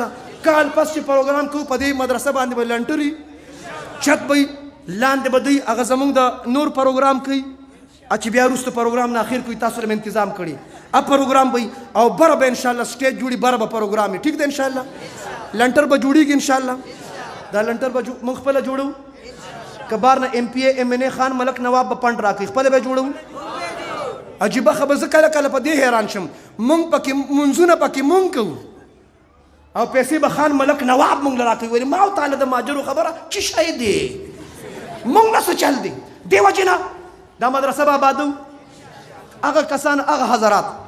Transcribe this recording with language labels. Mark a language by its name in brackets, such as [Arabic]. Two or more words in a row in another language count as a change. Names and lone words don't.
[Pashto] کال پس چې پروګرام کوو په دې مدرسه باندې به لنټري, چت به لاندې به دوی هغه زمونږ د نور پروګرام کوي چې بیا وروسته پروګرام نه اخر کوي تاسو له انتظام کړي پروګرام به او بره به انشاءالله سټیج جوړي بره به پروګرام ټیک ده انشاءالله لنټر به جوړیږي انشاءالله دا لنټر به موږ خپله جوړو که بار نه ایم پی اے ایم این اے خان ملک نواب به پنډ راکوي خپله به جوړو عجیبه خبر زه کله کله په دې حیران شم مونږ پکې منځونه پکې مونږ کوو او پیسې به خان ملک نواب مونږ له راکوي ویلې ما او تعالی د ماجرو خبره څه شی دی مونږ نه څه چل دی دې وجې نه دا مدرسه به آبادو هغه کسان هغه حضرات